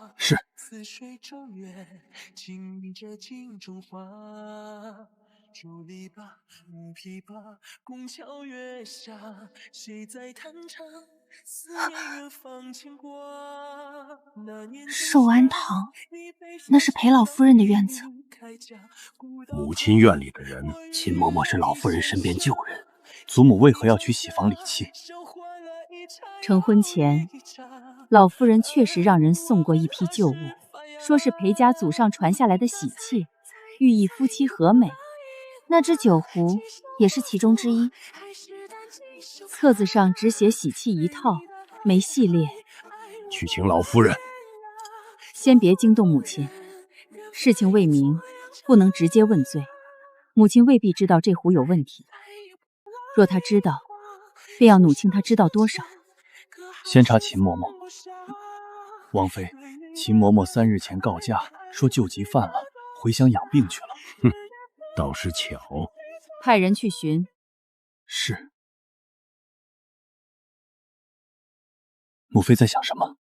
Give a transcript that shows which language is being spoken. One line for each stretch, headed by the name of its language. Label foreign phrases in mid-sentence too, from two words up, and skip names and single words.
Chinese: 是。竹籬笆，木琵琶，拱橋月下，誰在彈唱？思念遠方牽掛。壽安堂，那是裴老夫人的院子。母親院裡的人，秦嬤嬤是老夫人身邊舊人，祖母為何要取喜房禮器？成婚前，老夫人確實讓人送過一批舊物，說是裴家祖上傳下來的喜器，寓意夫妻和美。那隻酒壺也是其中之一。冊子上只寫喜器一套，沒細列。去請老夫人。先別驚動母親，事情未明，不能直接問罪。母親未必知道這壺有問題，若她知道，便要努清她知道多少。先查秦嬤嬤。王妃，秦嬤嬤3日前告假，說舊疾犯了，回鄉養病去了。哼。倒是巧，派人去尋。是。母妃在想什麼？